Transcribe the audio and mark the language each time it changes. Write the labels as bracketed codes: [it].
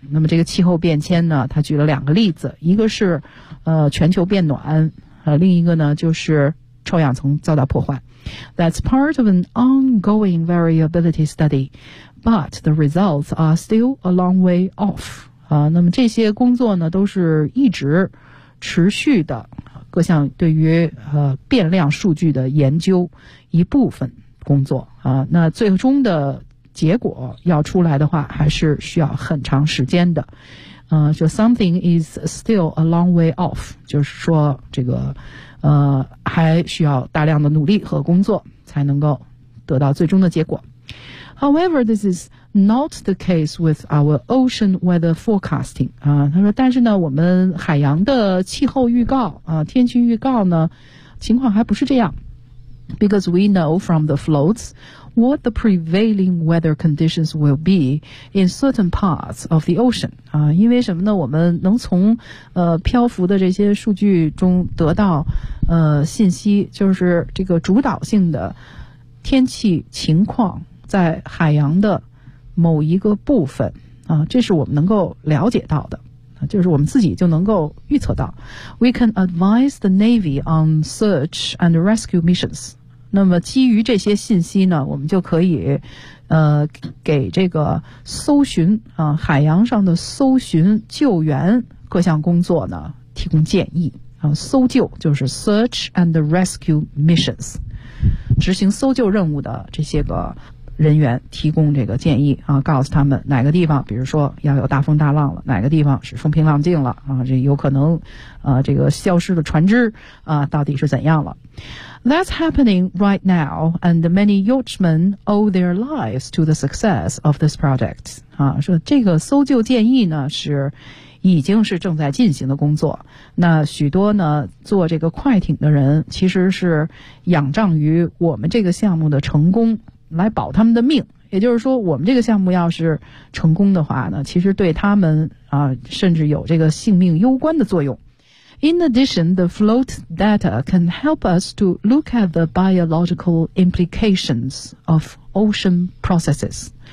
[zh] 那么这个气候变迁呢，他举了两个例子，一个是全球变暖，另一个呢就是臭氧层遭到破坏。 [en] That's part of an ongoing variability study, but the results are still a long way off. [zh] 啊，那么这些工作呢都是一直持续的，各项对于变量数据的研究一部分。工作啊。那最终的结果要出来的话，还是需要很长时间的。就 [en] something is still a long way off， [zh] 就是说这个还需要大量的努力和工作才能够得到最终的结果。 [en] However, this is not the case with our ocean weather forecasting. [zh] 他说，但是呢，我们海洋的气候预告啊，天气预告呢，情况还不是这样。 [en] Because we know from the floats what the prevailing weather conditions will be in certain parts of the ocean. [zh] 因为什么呢？我们能从漂浮的这些数据中得到信息，就是这个主导性的天气情况在海洋的某一个部分啊，这是我们能够了解到的，就是我们自己就能够预测到。 [en] We can advise the Navy on search and rescue missions. [zh] 那么基于这些信息呢，我们就可以给这个搜寻啊，海洋上的搜寻救援各项工作呢提供建议啊。搜救就是 search and rescue missions， 执行搜救任务的这些个人员提供这个建议啊，告诉他们哪个地方，比如说要有大风大浪了，哪个地方是风平浪静了啊，这有可能这个消失的船只啊到底是怎样了。 [en] That's happening right now, and many yachtsmen owe their lives to the success of this project. [zh] 啊，说这个搜救建议呢是已经是正在进行的工作，那许多呢做这个快艇的人其实是仰仗于我们这个项目的成功来保他们的命，也就是说我们这个项目要是成功的话呢，其实对他们啊，甚至有这个性命攸关的作用。 [en] In addition, the float data can help us to look at the biological implications of ocean processes.